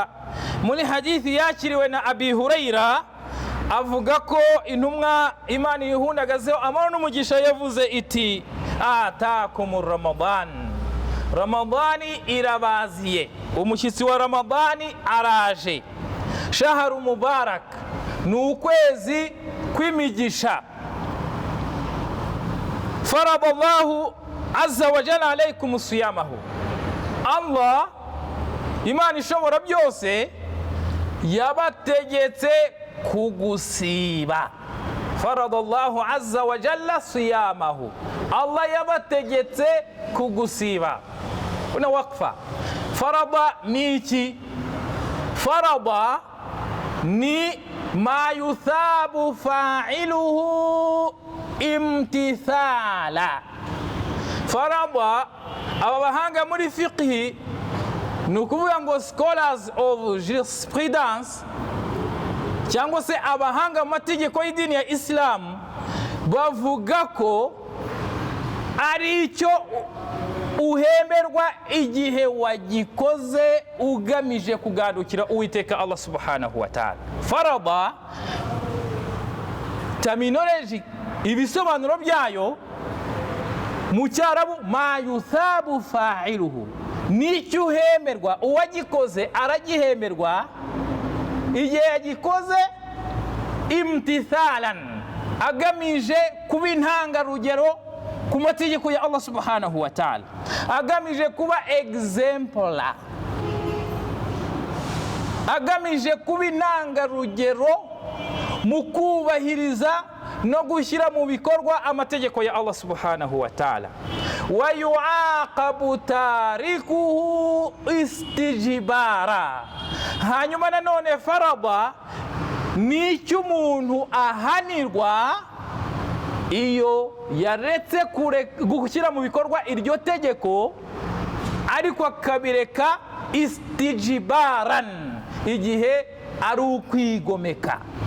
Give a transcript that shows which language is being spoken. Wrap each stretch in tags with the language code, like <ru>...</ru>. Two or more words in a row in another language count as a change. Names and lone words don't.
<rw>Muri hadithi yakiriwe na Abi Huraira avuga ko intumwa Imana ihundagazeho amahoro n'umugisha yavuze iti:</rw> <ar>أتاكم رمضان,</ar> <rw>ramadani irabaziye, umushyitsi wa ramadani araje.</rw> <ar>شهر مبارك,</ar> <rw>ni ukwezi kw'imigisha.</rw> <ar>فرض الله عز وجل عليكم صيامه,</ar> <rw>Allah Imana ishobora byose yabategetse kugusiba.</rw> <ar>فرض الله عز وجل صيامه, Allah</ar> <rw>yabategetse kugusiba. Una wakfa. Farada ni iki?</rw> <ar>Farada ni ما يثاب فاعله امتثالا.</ar> <rw>Farada, aba bahanga muri fiqhi, ni ukuvuga ngo</rw> <en>scholars of jurisprudence</en> <rw>cyangwa se abahanga mu mategeko y'idini ya Islam bavuga ko ari icyo uhemberwa igihe wagikoze ugamije kugadukira Uwiteka Allah</rw> <ar>سبحانه وتعالى.</ar> <en>Farada terminology,</en> <rw>ibisobanuro byayo mu Cyarabu,</rw> <ar>ما يثاب فاعله,</ar> <rw>nicyo uhemerwa, uwagikoze aragihemberwa igihe yagikoze imtithalan, agamije kuba intangarugero ku mategeko ya Allah</rw> <ar>سبحانه وتعالى,</ar> <rw>agamije kuba exemplar, agamije kuba intangarugero mu kubahiriza no gushyira mu bikorwa amategeko ya Allah</rw> <ar>سبحانه وتعالى. ويعاقب تاركه استجبارا.</ar> <rw>Hanyuma nanone farada nicyo umuntu ahanirwa iyo yaretse gushyira mu bikorwa iryo tegeko ariko akabireka istijbaran, igihe ari ukwigomeka.</rw>